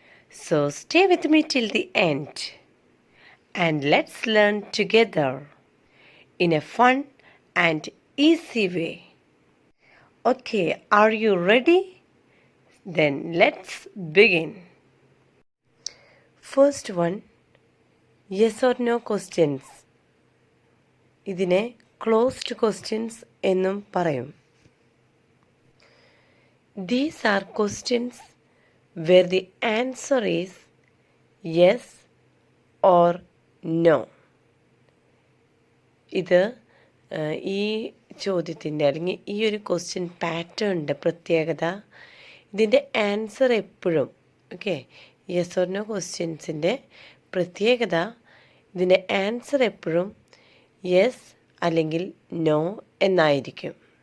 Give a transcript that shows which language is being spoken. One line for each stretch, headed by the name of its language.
English: So stay with me till the end and let's learn together in a fun and easy way. Okay, are you ready? Then let's begin. First one, yes or no questions.
Malayalam: ഇതിനെ closed questions എന്നും പറയും.
English: These are questions where the answer is yes or no.
Malayalam: ഇത് ഈ ചോദ്യത്തിൻ്റെ അല്ലെങ്കിൽ ഈ ഒരു question പാറ്റേണിൻ്റെ പ്രത്യേകത ഇതിൻ്റെ ആൻസർ എപ്പോഴും യെസ് ഓർ നോ ക്വസ്റ്റ്യൻസിൻ്റെ പ്രത്യേകത ഇതിൻ്റെ ആൻസർ എപ്പോഴും യെസ് അല്ലെങ്കിൽ നോ എന്നായിരിക്കും.